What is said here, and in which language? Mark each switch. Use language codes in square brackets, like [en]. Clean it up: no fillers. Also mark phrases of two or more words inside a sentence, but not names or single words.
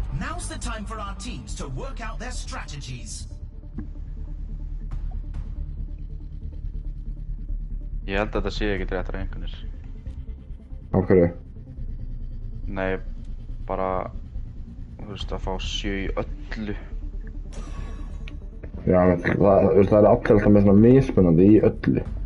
[en] Now's the time for our teams to work out their strategies. [is] Ég held að þetta sé ekki réttar einhvernir. Af hverju? Nei, bara, þú veist, að fá 7 í öllu. Já, það er allir alltaf með svona mismunandi í öllu.